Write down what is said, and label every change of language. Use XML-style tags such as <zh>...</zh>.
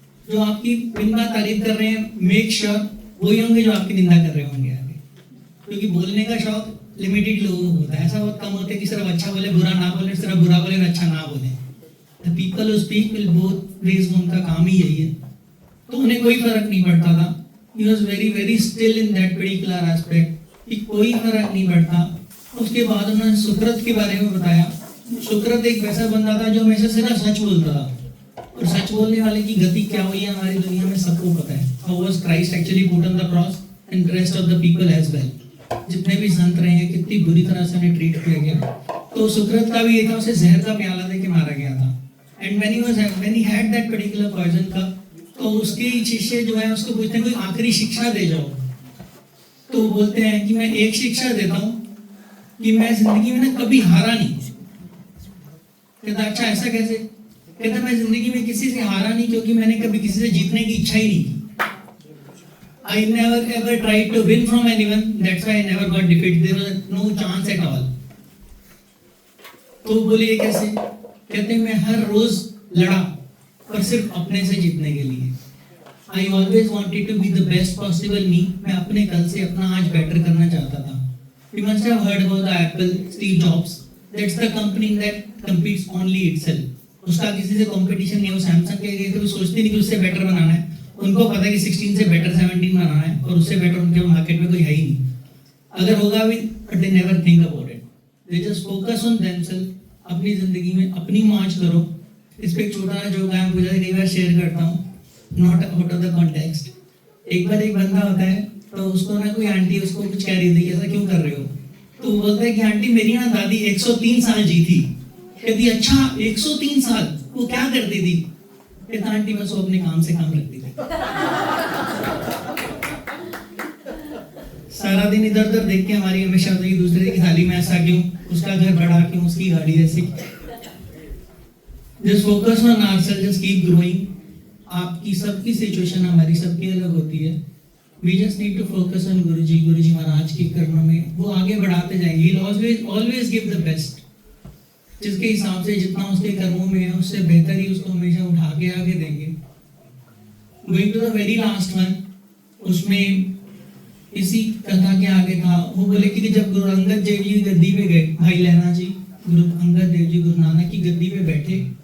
<hi>जो आपकी बिन बात तारीफ कर रहे हैं</hi> <en>make sure</en> <hi>वही होंगे जो आपकी निंदा कर रहे होंगे आगे. क्योंकि बोलने का शौक लिमिटेड लोगों को होता है. ऐसा बहुत कम होता है कि सिर्फ अच्छा बोले बुरा ना बोले, सिर्फ बुरा बोले अच्छा ना बोले.</hi> <en>The people who speak will both ways,</en> <hi>उनका काम ही यही है. तो उन्हें कोई फर्क नहीं पड़ता था.</hi> <en>he was very still in that particular aspect</en> <hi>कि कोई फर्क नहीं पड़ता। उसके बाद उन्होंने सुकृत के बारे में बताया। सुकृत एक वैसा बंदा था जो हमेशा सिर्फ सच बोलता था, और सच बोलने वाले की गति क्या हुई है हमारी दुनिया में सबको पता है।</hi> <en>How was Christ actually put on the cross and rest of the people as well।</en> <hi>जितने भी संत रहे हैं कितनी बुरी तरह से उन्हें ट्रीट किया गया। तो सुकृत का भी ये था, उसे जहर का प्याला दे के मारा गया था।</hi> <en>and when he had that particular poison cup,</en> <hi>तो उसके शिष्य जो है उसको पूछते हैं कोई आखिरी शिक्षा दे जाओ। तो वो बोलते हैं कि मैं एक शिक्षा देता हूँ कि मैं जिंदगी में ना कभी हारा नहीं। कहता अच्छा ऐसा कैसे? कहता मैं जिंदगी में किसी से हारा नहीं क्योंकि मैंने कभी किसी से जीतने की इच्छा ही नहीं की।</hi> <en>I never ever tried to win from anyone, that's why I never got defeated, there was no chance at all।</en> <hi>तो बोलिए कैसे? कहते हैं मैं हर रोज लड़ा पर सिर्फ अपने से जीतने के लिए।</hi> <en>I always wanted to be the best possible me।</en> <hi>मैं अपने कल से अपना आज बेटर करना चाहता था।</hi> <en>You must have heard about the Apple, Steve Jobs। That's the company that competes only itself।</en> <hi>उसका किसी से कंपटीशन नहीं है। वो सैमसंग के गए कभी सोचते नहीं कि उससे बेटर बनाना है। उनको पता है कि 16 से बेटर 17 बनाना है और उससे बेटर उनके मार्केट में कोई है ही नहीं। अगर होगा भी</hi> <en>but they never think about it। They just focus on themselves।</en> <hi>अपनी जिंदगी में अपनी मौज करो। इस पे एक छोटा जो गायब पूजा कई बार शेयर करता हूँ,</hi> <en>Not out of the context.</en> <hi>एक बार एक बंदा होता है तो उसको ना कोई आंटी उसको कुछ कह रही थी ऐसा क्यों कर रहे हो? तो वो बोलता है कि आंटी मेरी ना दादी 103 साल जी थी। कहती अच्छा 103 साल, वो क्या करती थी? कहता आंटी बस वो अपने काम से काम रखती थी। सारा दिन इधर उधर देख के हमारी हमेशा होती है दूसरे की थाली में ऐसा क्यों, उसका घर बड़ा क्यों, उसकी गाड़ी ऐसी।</hi> <en>Just focus on ourselves, just keep growing।</en> <hi>आपकी सबकी सिचुएशन हमारी सबकी अलग होती है।</hi> <en>We just need to focus on</en> <hi>गुरुजी महाराज के कर्मों में वो आगे बढ़ाते जाएंगे।</hi> <en>He'll always give the best।</en> <hi>जिसके हिसाब से जितना उसके कर्मों में है उससे बेहतर ही उसको हमेशा उठा के आगे देंगे।</hi> <en>Going to the very last one,</en> <hi>उसमें इसी कथा के आगे था, वो बोले कि जब गुरु अंगद देव जी गद्दी पे गए, भाई लहना जी गुरु अंगद देव जी गुरु नानक की गद्दी पे बैठे,</hi>